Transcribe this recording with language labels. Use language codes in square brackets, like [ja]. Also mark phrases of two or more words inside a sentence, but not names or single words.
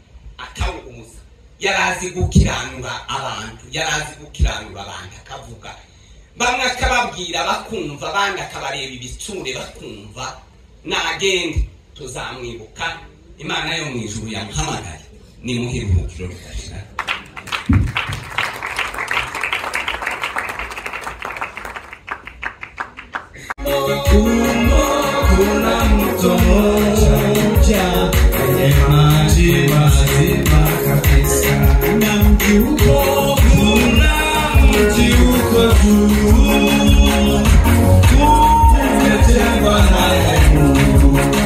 [rn] Yarazi gukiranura abantu akavuga, bamwe akababwira bakumva, abandi akabareba ibitsure bakumva. Nagende tuzamwibuka, Imana yo mu ijuru yamuhamagaye nimuhe iruhukiro ridashira. [sw] Kuna mto mmoja kwenye maji mazima kabisa, na mji uko juu, umetengwa naye Mungu.